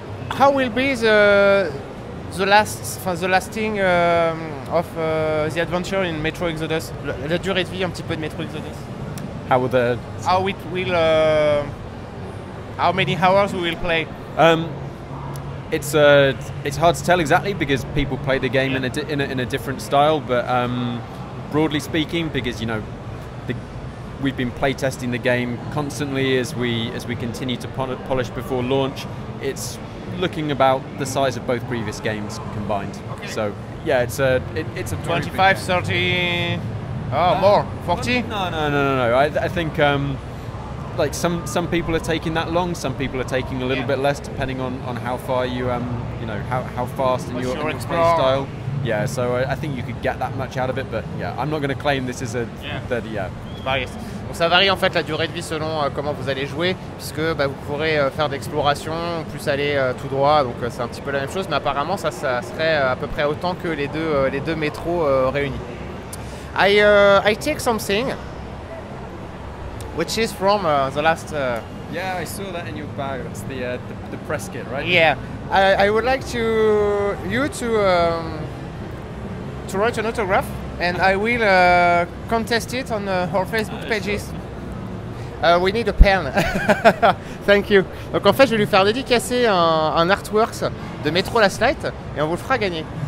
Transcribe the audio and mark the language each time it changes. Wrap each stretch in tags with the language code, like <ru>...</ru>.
<en>How will be the lasting of the adventure in Metro Exodus?</en> <fr>La durée de vie un petit peu de Metro Exodus.</fr> <en>How it will how many hours we will play? It's hard to tell exactly because people play the game in a different style, but broadly speaking, because we've been playtesting the game constantly as we continue to polish before launch. It's looking about the size of both previous games combined. Okay. So yeah, it's a 25, 30, more 40. No. I think like some people are taking that long, some people are taking a little bit less, depending on how far you how fast in your play style. Yeah, so I think you could get that much out of it, but yeah, I'm not going to claim this is a 30. Yeah.</en> <fr>Donc ça varie en fait la durée de vie selon comment vous allez jouer, puisque vous pourrez faire d'exploration, plus aller tout droit, donc c'est un petit peu la même chose, mais apparemment ça serait à peu près autant que les deux métros réunis.</fr> <en>I take something which is from the last. Yeah, I saw that in your bag. That's the press kit, right? Yeah, I would like you to write an autograph, and I will contest it on our Facebook pages. We need a pen. Thank you.</en> <fr>Donc en fait, je vais lui faire dédicacer un artworks de Metro Last Light et on vous le fera gagner.</fr>